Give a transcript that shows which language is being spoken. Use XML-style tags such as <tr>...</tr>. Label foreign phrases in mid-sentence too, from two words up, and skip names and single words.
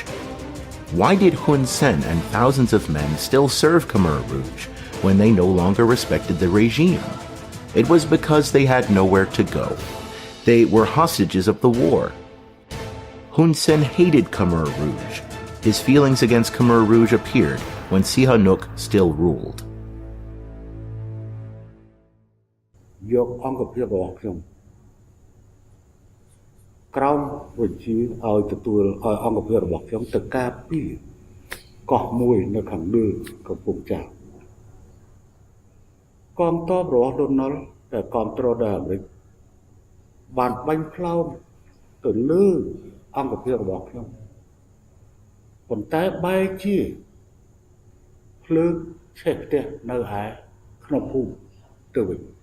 <en>Why did Hun Sen and thousands of men still serve Khmer Rouge when they no longer respected the regime? It was because they had nowhere to go. They were hostages of the war. Hun Sen hated Khmer Rouge. His feelings against Khmer Rouge appeared when Sihanouk still ruled.</en> <km>យកអង្គភាពរបស់ខ្ញុំក្រោមវិជាឲ្យទទួលឲ្យអង្គភាពរបស់ខ្ញុំទៅការពារកោះមួយនៅខាងលើកំពង់ចាស់ កងទ័ពរបស់លន់នល់ដែលគ្រប់គ្រងដោយអាមេរិកបានបាញ់ផ្លោមទៅលើអង្គភាពរបស់ខ្ញុំប៉ុន្តែបែរជាភ្លើងឆេះផ្ទះនៅឯក្នុងភូមិទៅវិញ</km>